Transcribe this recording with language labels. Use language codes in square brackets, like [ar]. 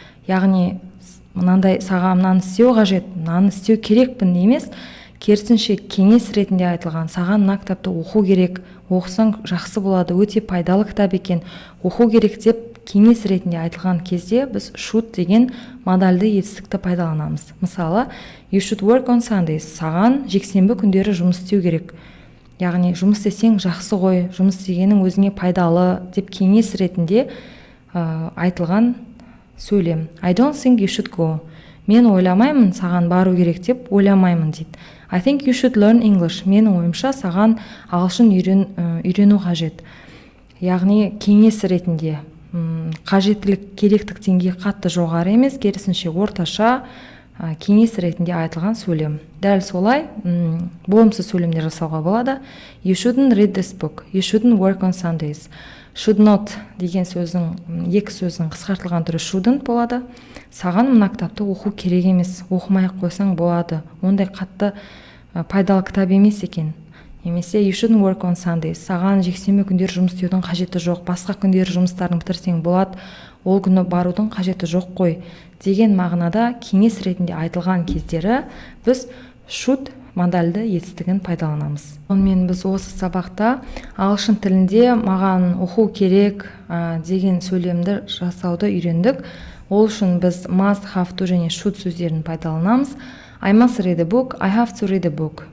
[kk] Яғни мынандай саған мынаны істеу қажет, мынаны істеу керекпін емес, керісінше кеңес ретінде айтылған. Саған мына кітапты оқу керек, оқысаң жақсы болады, өте пайдалы кітап екен, оқу керек деп кеңес ретінде айтылған кезде біз should деген модальды етістікті пайдаланамыз. [en] Мысалы, you should work on Sundays. [kk] Саған жексенбі күндері жұмыс істеу керек. Яғни жұмыс істесең жақсы ғой, жұмыс істегенің өзіңе пайдалы деп кеңес ретінде айтылған сөйлем. [en] I don't think you should go. [kk] Мен ойламаймын, саған бару керек деп ойламаймын дейді. [en] I think you should learn English. [kk] Менің ойымша саған ағылшын үйрену қажет. Яғни кеңес ретінде қажеттілік, керектік деңгейі қатты жоғары емес, керісінше орташа кеңес ретінде айтылған сөйлем. Дәл солай болымсыз сөйлемдер жасауға болады. [en] You shouldn't read this book. You shouldn't work on Sundays. [kk] Should not деген сөздің, екі сөздің қысқартылған түрі shouldn't болады. Саған мына кітапты оқу керек емес, оқымай-ақ қойсаң болады. Ондай қатты пайдалы кітап емес екен. [en] Немесе you shouldn't work on Sundays. [kk] Саған жексенбі күндері жұмыс істеудің қажеті жоқ. Басқа күндері жұмыстарын бітірсең болады. Ол күні барудың қажеті жоқ қой деген мағынада кеңес ретінде айтылған кездері біз should модальды етістігін пайдаланамыз. Сонымен біз осы сабақта ағылшын тілінде маған оқу керек деген сөйлемді жасауды үйрендік. Ол үшін біз must, have to және should сөздерін пайдаланамыз. [en] I must read a book, I have to read a book.